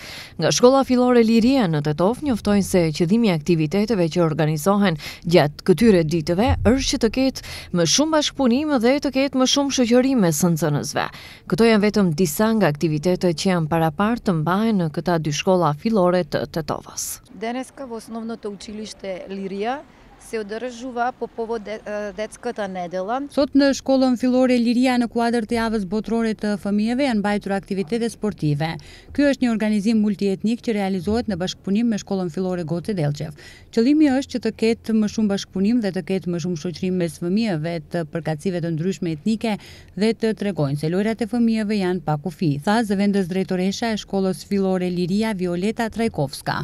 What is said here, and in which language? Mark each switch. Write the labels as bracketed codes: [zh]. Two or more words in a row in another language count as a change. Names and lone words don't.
[sq] Nga shkolla fillore Liria në Tetov njoftojnë se qëllimi i aktiviteteve që organizohen gjatë këtyre ditëve është që të ketë më shumë bashkëpunim dhe të ketë më shumë shoqërim mes nxënësve. Këto janë vetëm disa nga aktivitetet që janë parapartë të mbahen në këta dy shkolla fillore të Tetovës. [mk] Денеска во основното училиште Лирија се одржува по повод детската недела. [sq] Sot në shkollën fillore Liria në kuadër të javës botërore të fëmijëve janë mbajtur aktivitete sportive. Ky është një organizim multietnik që realizohet në bashkëpunim me shkollën fillore Goce Delçev. Qëllimi është që të ketë më shumë bashkëpunim dhe të ketë më shumë shoqërim mes fëmijëve të përkatësive të ndryshme etnike dhe të tregojnë se lojrat e fëmijëve janë pa kufi, tha zëvendës drejtoresha e shkollës fillore Liria Violeta Trajkovska.